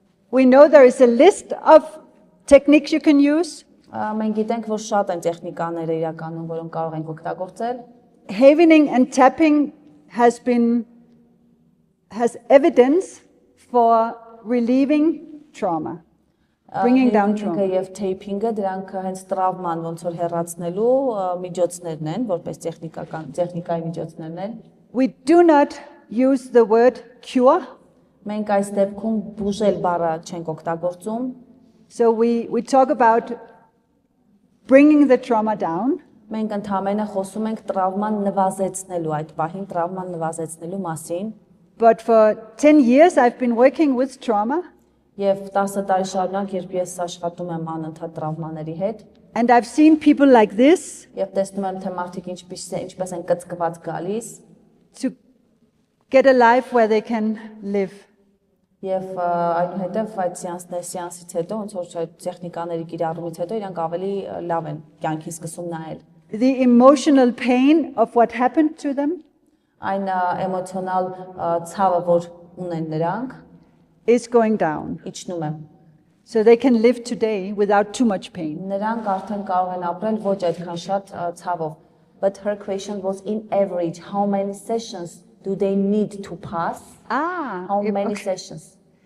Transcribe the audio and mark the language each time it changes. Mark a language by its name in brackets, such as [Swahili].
[English] We know there is a list of techniques you can use. [Armenian] Մենք գիտենք, որ շատ են տեխնիկաները իրականում, որոնք կարող ենք օգտագործել։ [English] Havening and tapping has evidence for relieving trauma, bringing down trauma. [Armenian] Եվ taping-ը դրանք հենց տրավման ոնց որ հեռացնելու միջոցներն են, որպես տեխնիկայի միջոցներն են։ [English] We do not use the word cure. [Armenian] Մենք այս դեպքում բուժել բառը չենք օգտագործում։ [English] So we talk about bringing the trauma down. [Armenian] Մենք ընդհանրապես խոսում ենք տրավման նվազեցնելու, այդ պահին տրավման նվազեցնելու մասին։ [English] But for 10 years I've been working with trauma. [Armenian] Եվ 10 տարի շարունակ երբ ես աշխատում եմ անընդհատ տրավմաների հետ, [English] And I've seen people like this [Armenian] եւ տեսնում եմ թե մարդիկ ինչպես են կծկված գալիս, [English] to get a life where they can live. [Armenian] եւ այնուհետեւ այդ սեանսից հետո ոնց որ այդ տեխնիկաների կիրառումից հետո իրանք ավելի լավ են կյանքի սկսում նայել։ [English] The emotional pain of what happened to them [Armenian] Այն էմոցիոնալ ցավը, որ ունեն նրանք, [English] is going down. [Armenian] իջնում է։ [English] So they can live today without too much pain. [Armenian] Նրանք արդեն կարող են ապրել ոչ այդքան շատ ցավով։ [English] But her question was in average, how many sessions do they need to pass? How many Okay. sessions?